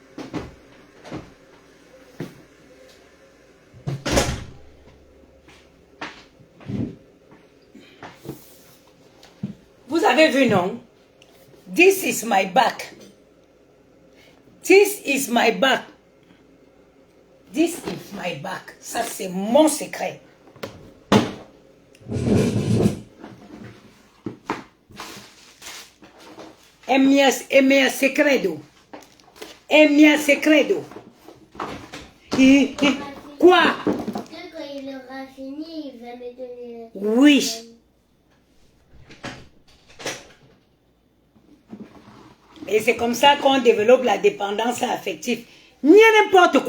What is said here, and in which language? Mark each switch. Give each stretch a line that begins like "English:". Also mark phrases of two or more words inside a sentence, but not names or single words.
French: Vous avez vu, non?
English: This is my back. This is my back. This is my back.
French: Ça, c'est mon secret.
Italian: È mio secreto. È mio secreto.
French: Quoi? Quand il aura fini, il va me donner... Oui. Et c'est comme ça qu'on développe la dépendance affective.